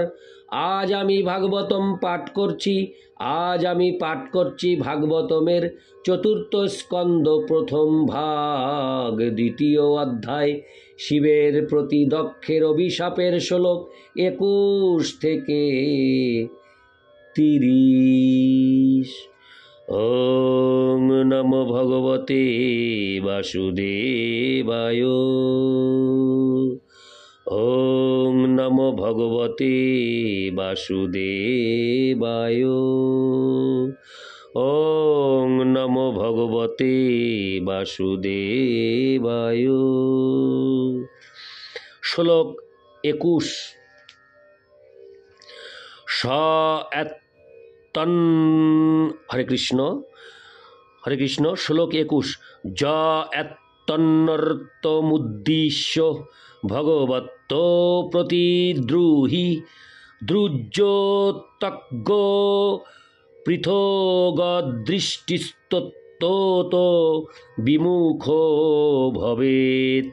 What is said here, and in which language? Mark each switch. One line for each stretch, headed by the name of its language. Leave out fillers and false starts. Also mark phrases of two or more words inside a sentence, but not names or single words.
Bangla: আজ আমি ভাগবতম পাঠ করছি। ভাগবতমের চতুর্থ স্কন্দ প্রথম ভাগ দ্বিতীয় অধ্যায় শিবের প্রতি দক্ষের অভিশাপের শ্লোক 21 থেকে 30।
Sanskrit: ওম নমো ভগবতে বাসুদেবায়। ওম নমো ভগবতে বাসুদেবায়। ওম নমো ভগবতে বাসুদেবায়।
Bangla: শ্লোক 21। হরে কৃষ্ণ। শ্লোক 21।
Sanskrit: য এত্তন্নর্তমুদ্দিশ্য ভগবত্ত প্রতিদ্রুহি দ্রুজ্যোতজ্ঞ পৃথগদৃষ্টিস্তত বিমুখো ভবেত।